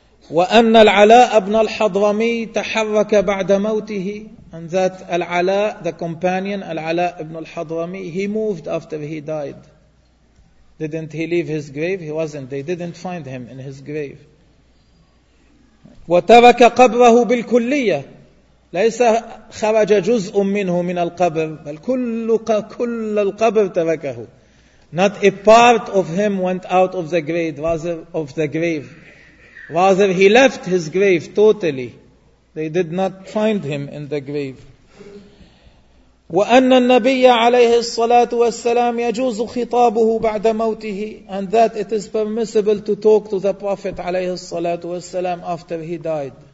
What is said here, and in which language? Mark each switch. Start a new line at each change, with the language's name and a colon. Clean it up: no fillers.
Arabic: وأن العلاء بن الحضرمي تحرك بعد موته,
English: and that العلاء, the companion, العلاء ابن الحضرمي, he moved after he died. Didn't he leave his grave? He wasn't. They didn't find him in his grave.
Arabic: وترك قبره بالكلية, ليس خرج جزء منه من القبر, بل كل القبر تركه.
English: Not a part of him went out of the grave, rather of the grave. Rather, he left his grave totally. They did not find him in the grave.
Arabic: وأن النبي عليه الصلاة والسلام يجوز خطابه بعد موته,
English: and that it is permissible to talk to the Prophet
Arabic: عليه الصلاة والسلام
English: after he died.